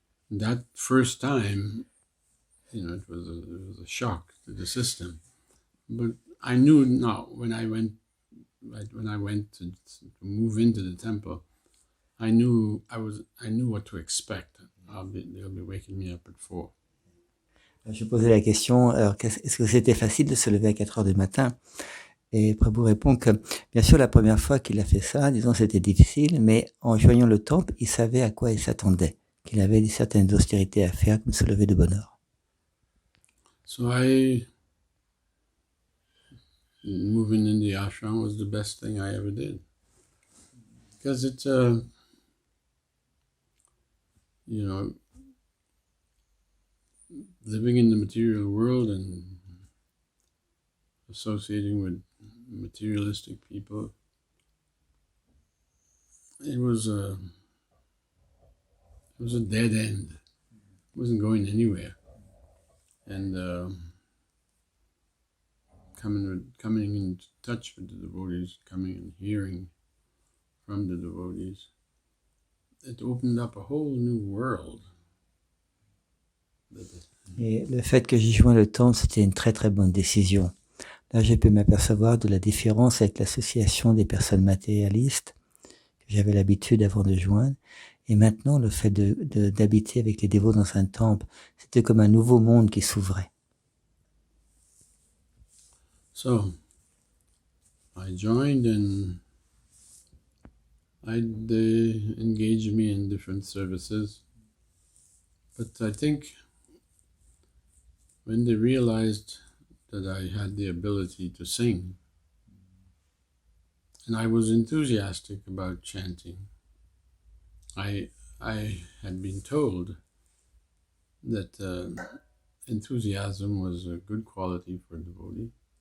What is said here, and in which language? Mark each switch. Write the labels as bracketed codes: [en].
[en] That first time, it was a shock to the system. But I knew now when I went to move into the temple, I knew what to expect. They'll be waking me up at 4. [fr] Je posais la question, alors, est-ce que c'était facile de se lever à 4 heures du matin? Et Prabhu répond que, bien sûr, la première fois qu'il a fait ça, disons, c'était difficile, mais en joignant le temple, il savait à quoi il s'attendait, qu'il avait certaines austérités à faire, comme se lever de bonne heure. [en] So moving in the ashram was the best thing I ever did. Because it's, living in the material world and associating with materialistic people, it was a dead end. It wasn't going anywhere. And coming in touch with the devotees, coming and hearing from the devotees, it opened up a whole new world. [fr] Et le fait que j'y joins le temple, c'était une très très bonne décision. Là, j'ai pu m'apercevoir de la différence avec l'association des personnes matérialistes que j'avais l'habitude avant de joindre. Et maintenant, le fait d'habiter avec les dévots dans un temple, c'était comme un nouveau monde qui s'ouvrait. [en] So, I joined and they engaged me in different services. But I think when they realized that I had the ability to sing, and I was enthusiastic about chanting, I had been told that enthusiasm was a good quality for a devotee.